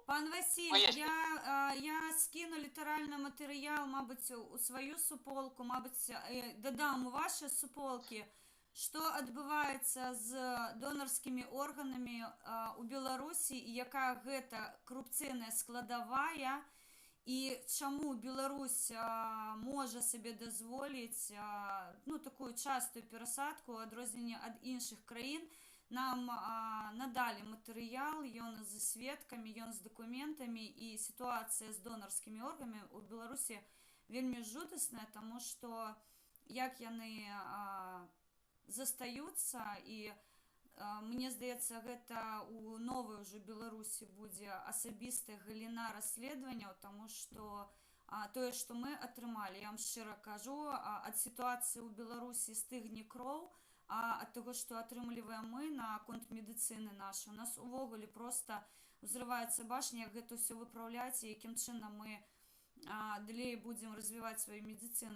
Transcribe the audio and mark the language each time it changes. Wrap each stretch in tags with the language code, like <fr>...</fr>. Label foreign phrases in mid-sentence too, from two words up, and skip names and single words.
<uk>Пан Василь, я скину літерально матеріал, мабуть, у свою суполку, мабуть, додам у ваші суполки, що відбувається з донорськими органами у Білорусі і яка гэта корупційна складовая, і чому Білорусь може собі дозволити таку часту пересадку, у відрізненні від інших країн. Нам надали матеріал, ён з свідками, ён з документами, і ситуація з донорськими органами у Білорусі</uk> <be>вельми жудасна,</be> <uk>тому що як яны</uk> <be>застаюцца, і мне здаецца, гэта у новой уже Беларусі будзе асабістая галіна расследавання, тому што тое, што мы атрымалі, я вам шчыра кажу, ад сітуацыі ў Беларусі стыгне кроў, а ад таго, што атрымліваем мы на конт медыцыны нашай, у нас увогуле проста ўзрываецца башня, як гэта ўсё выпраўляць, і якім чынам мы далей будзем развіваць сваю медыцыну.</be>